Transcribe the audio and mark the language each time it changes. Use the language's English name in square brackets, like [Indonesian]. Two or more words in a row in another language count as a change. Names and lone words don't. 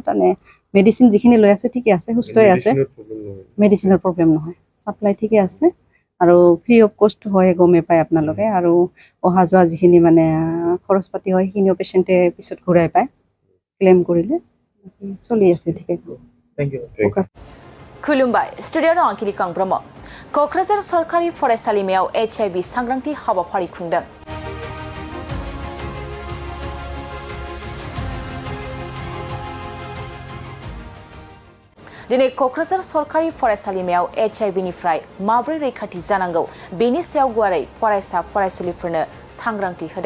[Assamese] তাৰমানে মেডিচিন যিখিনি লৈ আছে ঠিকে আছে, সুস্থ হৈ আছে, মেডিচিনৰ প্ৰব্লেম নহয়, ছাপ্লাই ঠিকে আছে আৰু [English] free of cost [Assamese] হয়, গমে পায় আপোনালোকে। আৰু অহা যোৱা যিখিনি মানে খৰচ পাতি হয় সেইখিনিও পেচেণ্টে পিছত ঘূৰাই পায় ক্লেইম কৰিলে। চলি আছে ঠিকে। [Bodo] खुलुमबाय स्टुडिअ'आव आं किरिकां ब्रह्म क'क्राझार सरकारि फरायसालिमायाव HIV सांग्रांथि हाबाफारि खुंदों। दिनै क'क्राझार सरकारि फरायसालिमायाव HIVनिफ्राय माबोरै रैखाथि जानांगौ बेनि सायाव गुवारै फरायसा फरायसुलिफोरनो सांग्रांथि होदों।